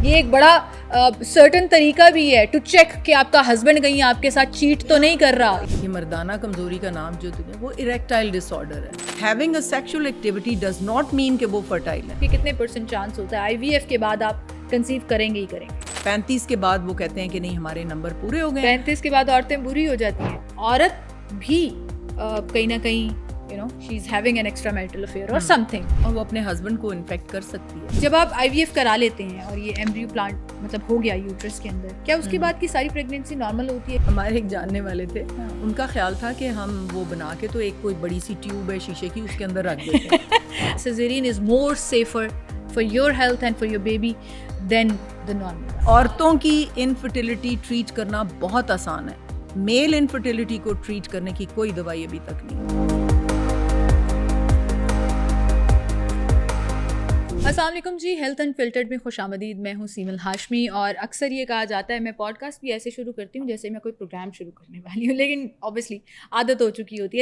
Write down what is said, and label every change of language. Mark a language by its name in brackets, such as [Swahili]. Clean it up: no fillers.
[Hindi] ये एक बड़ा सर्टेन तरीका भी है टू चेक कि आपका हस्बैंड कहीं आपके साथ चीट तो नहीं कर रहा। ये मर्दाना कमजोरी का नाम जो है वो इरेक्टाइल डिसऑर्डर है। [English] having a sexual activity does not mean [Hindi] कि वो [English] Fertile है। [Hindi] कि कितने % चांस होता है IVF के बाद आप कंसीव करेंगे ही करेंगे? 35 के बाद वो कहते हैं कि नहीं हमारे नंबर पूरे हो गए। 35 के बाद औरतें बुरी हो जाती हैं। औरत भी कहीं ना कहीं [English] she is having an extramarital affair or something, [Hindi] और वो अपने हस्बैंड को इन्फेक्ट कर सकती है। जब आप IVF करा लेते हैं और ये एम्ब्रियो प्लांट मतलब हो गया यूट्रस के अंदर, क्या उसके बाद की सारी प्रेगनेंसी नॉर्मल होती है? हमारे एक जानने वाले थे, उनका ख्याल था कि हम वो बना के तो एक कोई बड़ी सी ट्यूब है शीशे की, उसके अंदर रख देते हैं। [English] Cesarean is more safer for your health and for your baby than the normal. [Hindi] औरतों की इनफर्टिलिटी ट्रीट करना बहुत आसान है, मेल इनफर्टिलिटी को ट्रीट करने की कोई दवाई अभी तक नहीं। अस्सलाम वालेकुम जी, हेल्थ अनफिल्टर्ड में खुशामदीद। मैं हूँ सीमल हाशमी और अक्सर ये कहा जाता है मैं पॉडकास्ट भी ऐसे शुरू करती हूँ जैसे मैं कोई प्रोग्राम शुरू करने वाली हूँ, लेकिन ऑब्वियसली आदत हो चुकी होती है।